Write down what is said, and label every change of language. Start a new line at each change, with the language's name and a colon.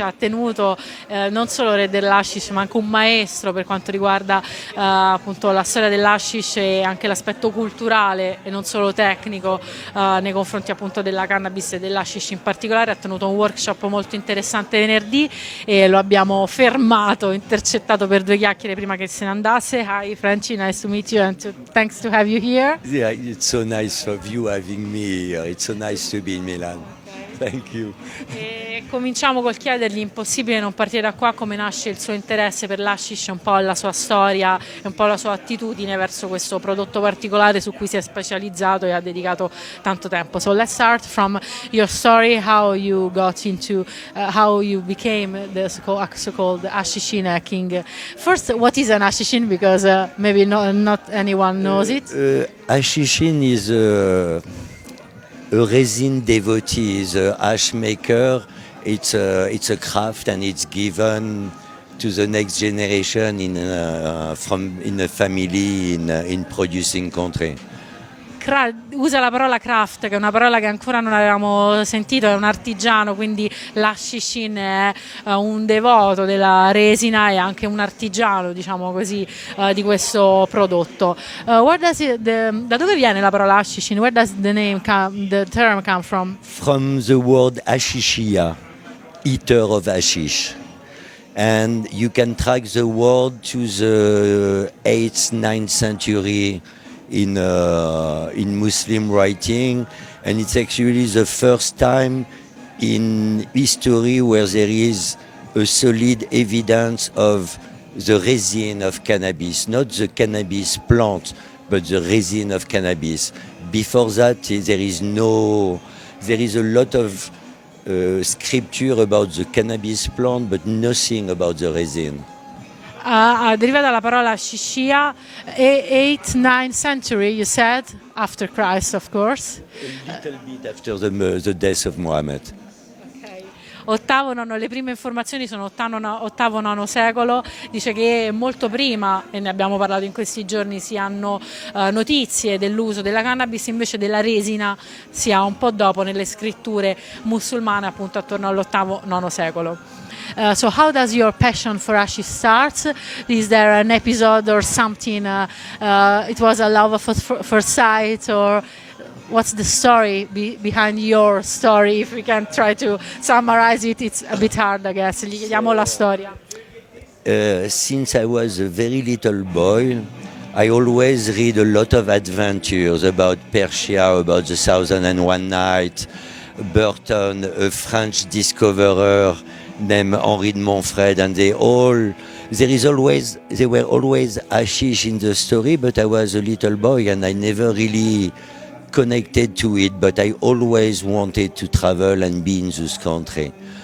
Italian: Ha tenuto non solo re dell'hashish ma anche un maestro per quanto riguarda appunto la storia dell'hashish e anche l'aspetto culturale e non solo tecnico nei confronti appunto della cannabis e dell'hashish in particolare. Ha tenuto un workshop molto interessante venerdì e lo abbiamo fermato, intercettato per due chiacchiere prima che se ne andasse.
English: Hi Franci, nice to meet you and thanks to have you here. Yeah, it's so nice of you having me here. It's so nice to be in Milan. Thank you.
Italian: E cominciamo col chiedergli, impossibile non partire da qua, come nasce il suo interesse per l'hashish, un po' la sua storia e un po' la sua attitudine verso questo prodotto particolare su cui si è specializzato e ha dedicato tanto tempo.
English: So let's start from your story, how you got into, how you became the so-called Hashishina king. First, what is an Hashishin? Because maybe not anyone knows it. Hashishin is a resin devotee, is a hash maker. It's a craft and it's given to the next generation in a family in producing country.
Italian: Usa la parola craft, che è una parola che ancora non avevamo sentito, è un artigiano, quindi l'hashishin è un devoto della resina e anche un artigiano, diciamo così, di questo prodotto. Da dove viene la parola hashishin?
English: Where does the term come from? From the word hashishia, eater of hashish. And you can track the word to the 8th, 9th century in Muslim writing, and it's actually the first time in history where there is a solid evidence of the resin of cannabis, not the cannabis plant, but the resin of cannabis. Before that, there is a lot of scripture about the cannabis plant, but nothing about the resin.
Italian: Deriva dalla parola shishia,
English: 8th, 9th century, you said, after Christ, of course. A little bit after the death of Muhammad. Okay.
Italian: Ottavo, nono, le prime informazioni sono ottavo, nono secolo. Dice che molto prima, e ne abbiamo parlato in questi giorni, si hanno notizie dell'uso della cannabis, invece della resina si ha un po' dopo nelle scritture musulmane, appunto attorno all'ottavo, nono secolo.
English: So how does your passion for hashish start? Is there an episode or something? It was a love at first sight, or what's the story behind your story? If we can try to summarize it, it's a bit hard, I guess.
Italian: Gli chiediamo la storia.
English: Since I was a very little boy, I always read a lot of adventures about Persia, about the 1001 Night, Burton, a French discoverer named Henri de Montfred, and there were always hashish in the story, but I was a little boy and I never really connected to it, but I always wanted to travel and be in this country.